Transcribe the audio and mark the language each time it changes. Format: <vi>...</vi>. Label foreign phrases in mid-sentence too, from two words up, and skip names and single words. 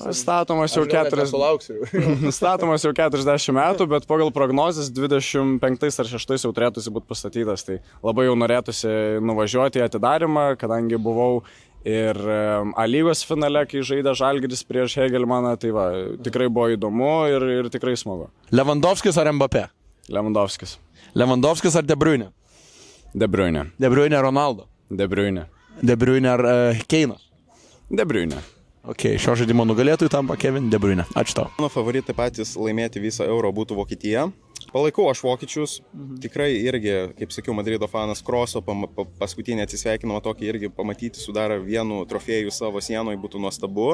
<lt>Statomas jau 40 metų, bet pagal prognozes 25 ar 6 jau turėtųsi būti pastatytas. Tai labai jau norėtųsi nuvažiuoti į atidarimą, kadangi buvau ir A-lygos finale, kai žaidė Žalgiris prieš Hegelmaną, tai va, tikrai buvo įdomu ir tikrai smagu. Lewandowskis ar Mbappé? Lewandowskis. Lewandowskis ar De Bruyne? De Bruyne. De Bruyne Ronaldo? De Bruyne. De Bruyne ar Keinas? De Bruyne. Ok, šio žaidimo nugalėtojų tampa Kevin De Bruyne. Ačiū tau. Mano favoritai patys laimėti visą Euro būtų Vokietija. Palaikau aš vokiečius, tikrai irgi, kaip sakiau, Madrido fanas, Kroso paskutinį atsisveikinimą tokį irgi pamatyti sudaro vienu trofėjų savo sienoje būtų nuostabu.</lt>